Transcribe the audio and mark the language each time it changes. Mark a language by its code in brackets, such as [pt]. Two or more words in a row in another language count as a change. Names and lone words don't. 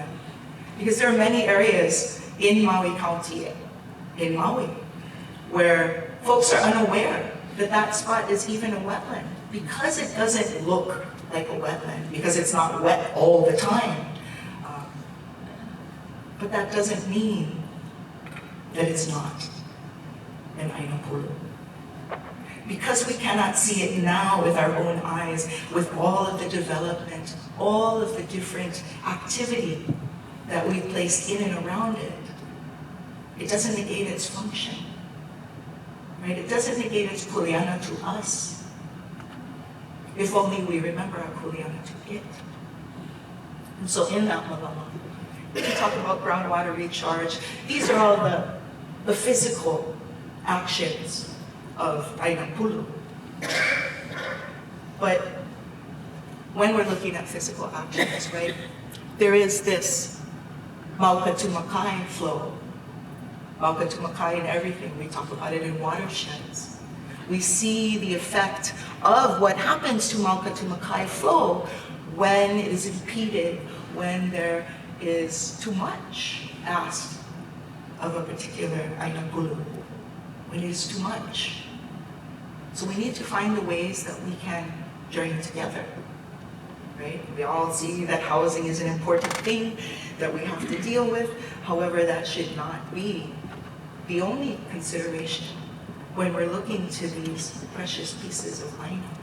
[en] Because there are many areas in Maui County, in Maui, where folks are unaware that that spot is even a wetland because it doesn't look like a wetland, because it's not wet all the time. But that doesn't mean that it's not an [haw] āina pulu. [en] Because we cannot see it now with our own eyes, with all of the development, all of the different activity that we've placed in and around it, it doesn't negate its function, right? It doesn't negate its kuleana to us. If only we remember our kuleana to it. And so in that malama, we talk about groundwater recharge. These are all the physical actions of [haw] āina pulu. [en] But when we're looking at physical actions, right, there is this mauka to makai flow. Mauka to makai in everything. We talk about it in watersheds. We see the effect of what happens to mauka to makai flow when it is impeded, when there is too much asked of a particular [haw] āina pulu, [en] when it is too much. So we need to find the ways that we can journey together, right? We all see that housing is an important thing that we have to deal with. However, that should not be the only consideration when we're looking to these precious pieces of āina.